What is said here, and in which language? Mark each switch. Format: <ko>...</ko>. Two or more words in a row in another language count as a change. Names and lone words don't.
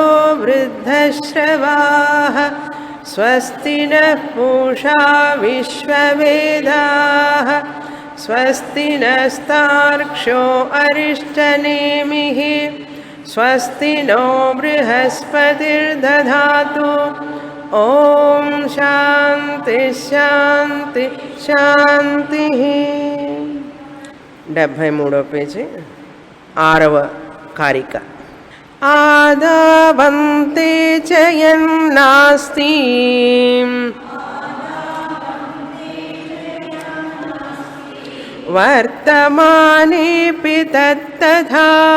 <sa>वृद्धश्रवाः स्वस्ति नः पूषा विश्ववेदाः स्वस्ति नस्तार्क्ष्यो अरिष्टनेमिः स्वस्ति नो बृहस्पतिर्दधातु ओम शांति शांति शांति</sa> <te>73వ పేజీ 6వ కారిక</te> <sa>ఆదావంతే చయన్నాస్తి వర్తమానేపి తత్తథా</sa>